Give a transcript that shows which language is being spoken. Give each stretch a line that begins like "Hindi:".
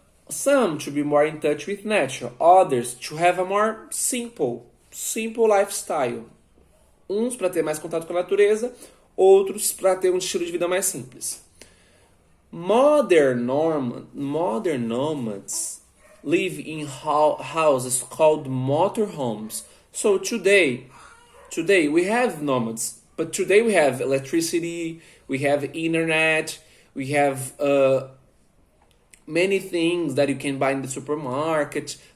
English: Some to be more in touch with nature, others to have a more simple lifestyle.
Portuguese: Uns para ter mais contato com a natureza, outros para ter um estilo de vida mais simples.
English: Modern nomads live in houses called motorhomes. So today we have nomads, but today we have electricity, we have internet, we have many things that you can buy in the supermarket.